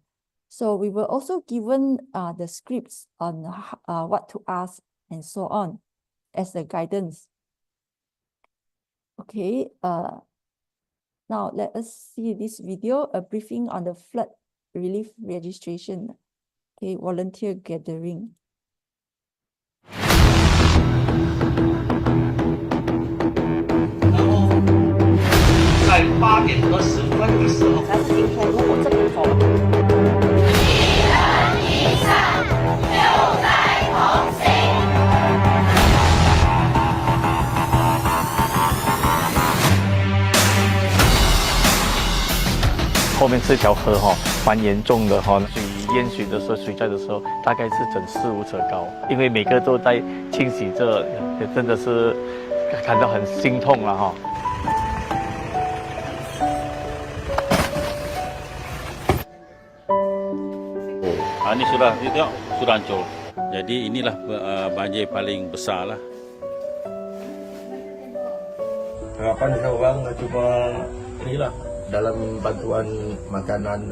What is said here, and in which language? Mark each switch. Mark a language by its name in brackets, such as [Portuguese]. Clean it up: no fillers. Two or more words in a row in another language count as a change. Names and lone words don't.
[English] So we were also given the scripts on what to ask and so on as the guidance. Okay, now let us see this video, a briefing on the flood relief registration. Okay, volunteer gathering. [Chinese] 在8点20分的时候，但是今天如果这边走了。后面这条河哈蛮严重的哈，水淹水的时候，水灾的时候，大概是整4、5尺高，因为每个都在清洗着，也真的是感到很心痛了哈。 [Malay] Ini sudah hancur. Jadi inilah banjir paling besar lah. Harapan seorang cuma inilah dalam bantuan makanan.